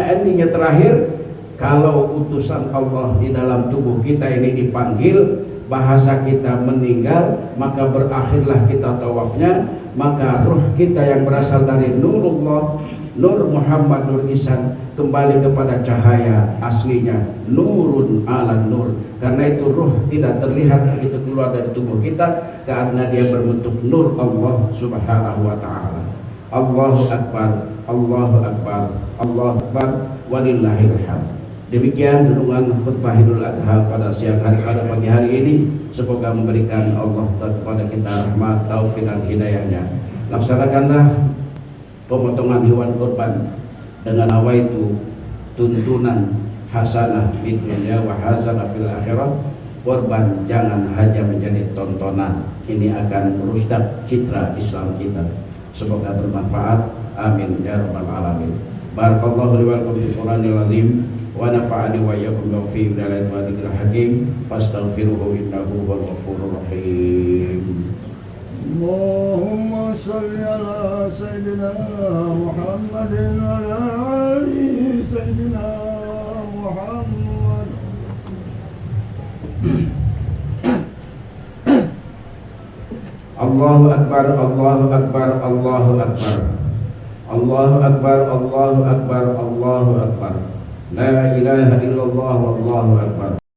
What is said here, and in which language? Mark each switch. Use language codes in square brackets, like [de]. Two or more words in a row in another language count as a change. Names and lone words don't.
[id] Endingnya terakhir, kalau utusan Allah di dalam tubuh kita ini dipanggil, bahasa kita meninggal, maka berakhirlah kita tawafnya. Maka ruh kita yang berasal dari Nurullah, Nur Muhammad Nur Ihsan, kembali kepada cahaya aslinya, [ar] نور على نور. [id] Karena itu ruh tidak terlihat begitu keluar dari tubuh kita, karena dia berbentuk nur Allah [ar] سبحانه وتعالى. الله أكبر، الله أكبر، الله أكبر، ولله الحمد. [id] Demikian renungan khutbah Idul Adha pada siang hari, pada pagi hari ini. Semoga memberikan Allah kepada kita rahmat, taufik, dan hidayahnya. Laksanakanlah pemotongan hewan kurban dengan awaitu tuntunan [ar] حسنة في الدنيا وحسنة في الآخرة. [id] Kurban jangan hanya menjadi tontonan, ini akan merusak citra Islam kita. Semoga bermanfaat, [ar] آمين يا رب العالمين. بارك الله لي ولكم في القرآن العظيم ونفعني وإياكم بفي آيات وذكر الحكيم فاستغفروه إنه هو الغفور الرحيم. اللهم صل على سيدنا محمد وعلى آل سيدنا محمد. الله أكبر، الله أكبر، الله أكبر، الله أكبر، الله أكبر، الله أكبر. لا إله إلا الله، والله أكبر.